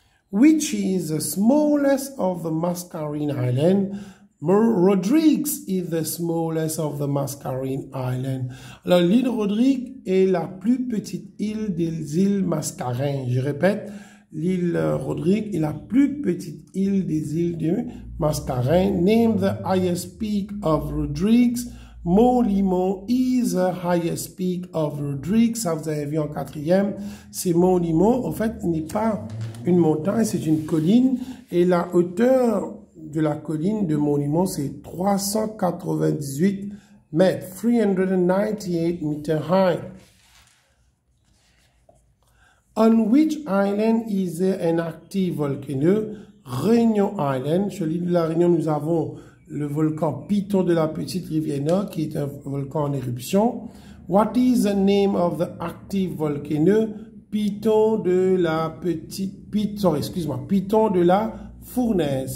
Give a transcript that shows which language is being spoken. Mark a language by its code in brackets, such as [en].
[en] Which is the smallest of the Mascarene Islands? Rodrigues is the smallest of the Mascarene Islands. [fr] Alors, l'île Rodrigue est la plus petite île des îles Mascarenes. Je répète, l'île Rodrigue est la plus petite île des îles de Mascarenes. [en] Name the highest peak of Rodrigues. Mont Limon is the highest peak of Rodrigues. [fr] Ça, vous avez vu en quatrième. C'est Mont Limon. En fait, il n'est pas une montagne, c'est une colline. Et la hauteur de la colline de Mont Limon, c'est 398 mètres. [en] 398 meters high. On which island is there an active volcano? Réunion Island. [fr] Sur l'île de la Réunion, nous avons le volcan Piton de la Petite Rivière Nord, qui est un volcan en éruption. [en] What is the name of the active volcano? [fr] Piton de la petite, Piton de la Fournaise.